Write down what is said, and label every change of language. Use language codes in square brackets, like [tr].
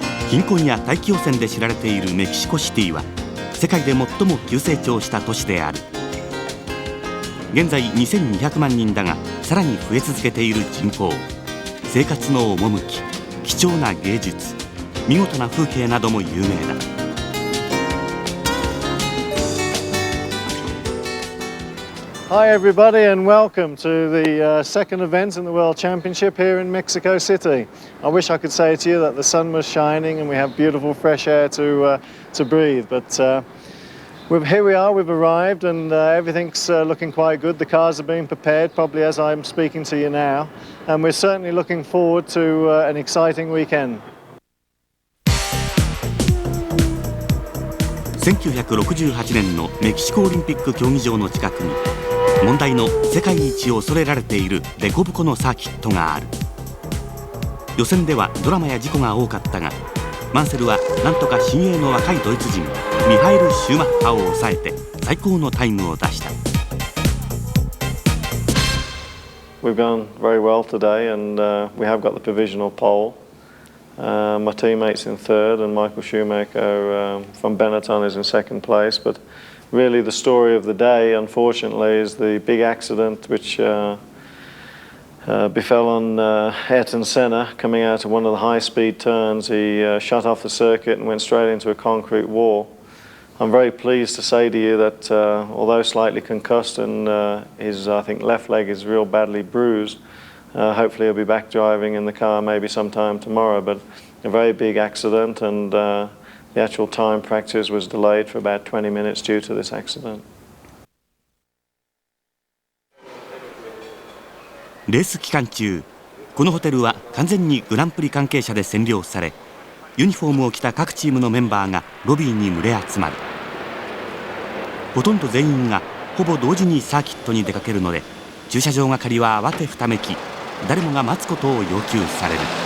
[ja] 貧困や大気汚染で知られているメキシコシティは世界で最も急成長した都市である。現在2200万人だが、さらに増え続けている人口、生活の趣、貴重な芸術、見事な風景なども有名だ。 [en] Hi everybody, and welcome to the second event in the World Championship here in Mexico City. I wish I could say to you that the sun was shining and we have beautiful fresh air to breathe, but here we are, we've arrived, and everything's looking quite good. The cars are being prepared, probably as I'm speaking to you now, and we're certainly looking forward to an exciting weekend. [ja] 1968年のメキシコオリンピック競技場の近くに問題の世界一を恐れられているデコボコのサーキットがある。予選ではドラマや事故が多かったが、マンセルはなんとか新鋭の若いドイツ人ミハエル・シューマッハを抑えて最高のタイムを出した。 [en] We've gone very well today, and we have got the provisional pole. My teammate's in third, and Michael Schumacher from Benetton is in second place. But really the story of the day, unfortunately, is the big accident which befell on Ayrton Senna coming out of one of the high-speed turns. He shut off the circuit and went straight into a concrete wall. I'm very pleased to say to you that although slightly concussed and his, I think, left leg is real badly bruised, hopefully he'll be back driving in the car maybe sometime tomorrow. But a very big accident, and the actual time practice was delayed for about 20 minutes due to this accident. [ja] レース期間中、このホテルは完全にグランプリ関係者で占領され、ユニフォームを着た各チームのメンバーがロビーに群れ集まる。ほとんど全員がほぼ同時にサーキットに出かけるので、駐車場係は慌てふためき、誰もが待つことを要求される。